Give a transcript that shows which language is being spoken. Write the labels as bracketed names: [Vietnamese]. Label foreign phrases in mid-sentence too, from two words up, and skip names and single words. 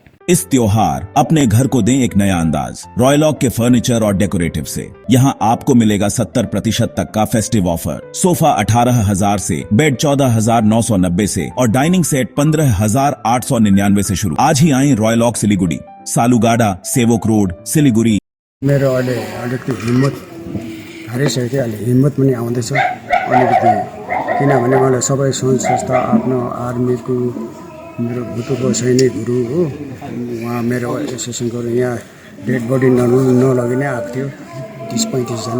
[Hindi] इस त्योहार अपने घर को दें एक नया अंदाज रॉयलॉक के फर्नीचर और डेकोरेटिव से। यहाँ आपको मिलेगा 70% तक का [English] festive offer. [Hindi] सोफा 18,000 से, बेड 14,990 से और डाइनिंग सेट 15,899 से शुरू। आज ही आए रॉयलॉक सिलीगुड़ी, सालुगाडा, सेवोक रोड, सिलीगुड़ी। [Nepali] मेरो अहिले अलिकति हिम्मत हारिसक्यो कि अहिले हिम्मत पनि आउँदैछ अलिकति, किनभने मलाई सबै सङ्घ संस्था आफ्नो आर्मीको मेरो भूतपूर्व सैनिकहरू हो उहाँ मेरो एसोसिएसनको यहाँ [English] dead body [Nepali] नलगिने आएको थियो 30-35 जना।